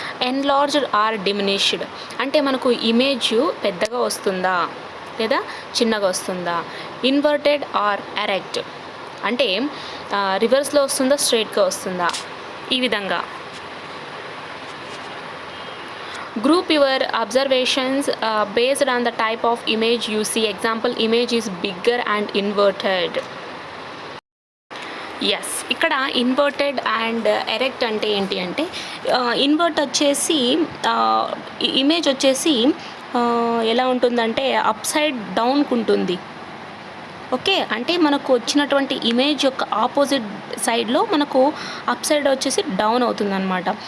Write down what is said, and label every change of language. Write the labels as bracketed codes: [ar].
[en] enlarged or diminished [te] అంటే మనకు image పెద్దగా వస్తుందా లేదా చిన్నగా వస్తుందా. [en] inverted or erect [te] అంటే రివర్స్లో వస్తుందా స్ట్రైట్గా వస్తుందా, ఈ విధంగా. [en] Group your observations based on the type of image you see. Example, image is bigger and inverted. [te] Yes, ఇక్కడ ఇన్వర్టెడ్ అండ్ ఎరెక్ట్ అంటే ఏంటి అంటే ఇన్వర్ట్ వచ్చేసి ఇమేజ్ వచ్చేసి ఎలా ఉంటుందంటే అప్ సైడ్ డౌన్కి ఉంటుంది. ఓకే, అంటే మనకు వచ్చినటువంటి ఇమేజ్ యొక్క ఆపోజిట్ సైడ్లో మనకు అప్ సైడ్ వచ్చేసి డౌన్ అవుతుంది అనమాట.